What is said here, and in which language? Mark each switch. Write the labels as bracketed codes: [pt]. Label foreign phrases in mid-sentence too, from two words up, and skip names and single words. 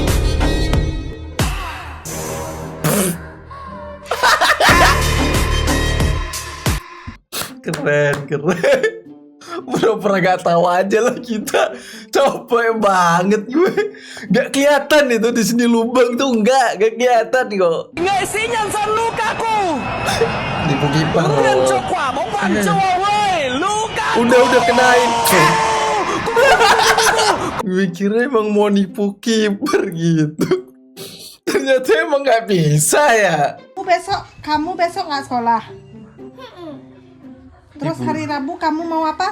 [id] Keren. Pura-pura gak tahu aja lah kita. Capek banget gue. Gak kelihatan itu di sini lubang tuh gak kelihatan kok. [vi] Nghệ sĩ nhân dân Lukaku. [id] Ibu kiper. [vi] Lên cho quả bóng vàng châu Âu ơi. Lukaku. [id] Udah kenain. Gue kira emang mau nipu kiper gitu. Ternyata emang gak bisa ya. Kamu besok nggak sekolah? Terus Ibu. hari Rabu kamu mau apa?